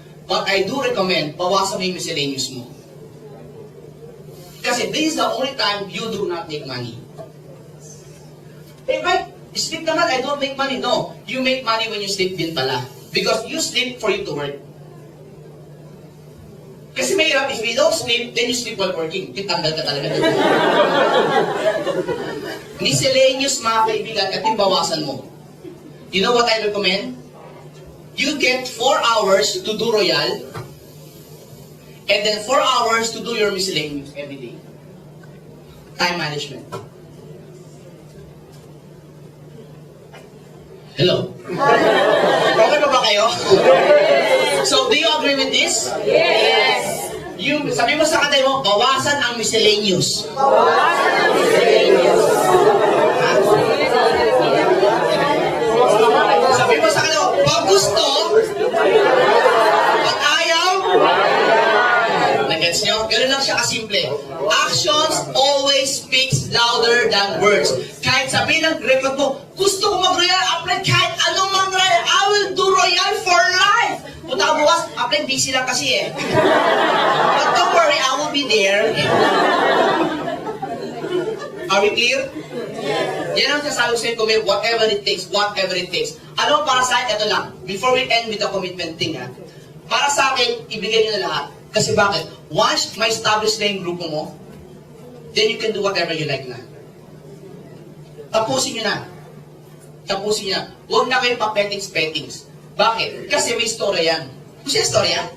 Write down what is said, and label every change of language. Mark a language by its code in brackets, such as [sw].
[en] But I do recommend [tl] bawasan mo yung [en] miscellaneous mo. Kasi this is the only time you do not make money. Eh, right? Sleep naman, I don't make money. No. You make money when you sleep [tl] din pala. [en] Because you sleep for you to work. [tl] Kasi mahirap, [en] if you don't sleep, then you sleep while working. [tl] Titanggal ka talaga. Miscellaneous, mga kaibigan, at yung bawasan mo. [en] You know what I recommend? You get 4 hours to do Royal, and then 4 hours to do your miscellaneous every day. Time management. Hello? [tl] Okay pa ba kayo? [en] So, do you agree with this? Yes. [tl] Sabi mo sa kanay mo, bawasan ang miscellaneous. Bawasan ang miscellaneous. Sabi mo sa kanay mo, pag gusto, pag ayaw, nag-gets nyo? Ganun lang siya kasimple. [en] Actions always speaks louder than words. [tl] Kahit sabihin ng record mo, gusto ko mag-royal, apply kahit anong mag-royal, [en] I will do royal for life. [tl] Punta ka bukas, [en] apply busy lang kasi eh. But don't worry, I will be there. Are we clear? [tl] Yan ang sasabi sa'yo kung may [en] whatever it takes, whatever it takes. [tl] Alam mo, para sa akin, ito lang. [en] Before we end with the commitment thing, [tl] ha? Para sa akin, ibigay nyo na lahat. Kasi bakit? Once may established na yung grupo mo, [en] then you can do whatever you like [tl] na. Tapusin nyo na. Tapusin nyo na. Huwag na kayong pa-pettings. Bakit? Kasi may istorya yan. Gusto yung istorya?